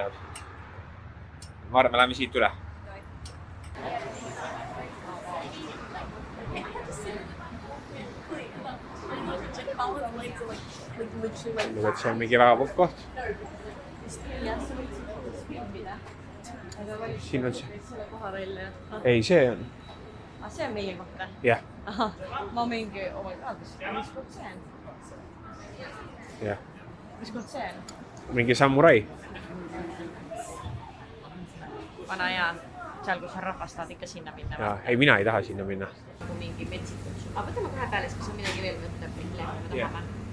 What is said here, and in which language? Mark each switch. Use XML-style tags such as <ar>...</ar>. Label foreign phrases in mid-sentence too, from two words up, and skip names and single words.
<et>Ma arvan, me läheme siit üle. Et see on mingi väga popp koht. Siin on see. Ei, see on. See on meie koht või? Jah. Ma mingi,</et> <en>oh my god,</en> <et>mis koht see on? Jah. Mis koht see on? Mingi samurai. Vana hea, seal kus on rahvas, tahad ikka sinna minna. Ja, ei, mina ei taha sinna minna. Mingi metsikud. Aga võtame kohe peale, siis on midagi veel võtta, millega me tahame.</et>